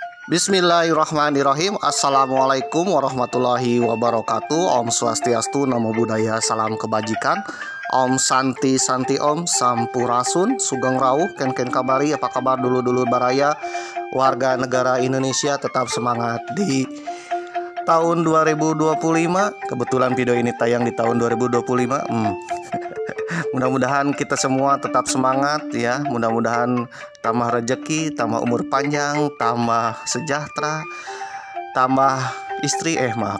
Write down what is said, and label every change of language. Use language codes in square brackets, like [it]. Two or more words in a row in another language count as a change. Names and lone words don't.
[ar] بسم الله الرحمن الرحيم. السلام عليكم ورحمة الله وبركاته. [ban] Om Swastiastu, [pi] Namo Buddhaya, [id] salam kebajikan. [sa] Om Santi Santi Om, [id] Sampurasun, [jv] Sugeng Rawuh, [id] Ken kabari, apa kabar dulu-dulu baraya warga negara Indonesia, tetap semangat di tahun 2025. Kebetulan video ini tayang di tahun 2025. Mudah-mudahan kita semua tetap semangat ya. Mudah-mudahan tambah rezeki, tambah umur panjang, tambah sejahtera, tambah istri maaf.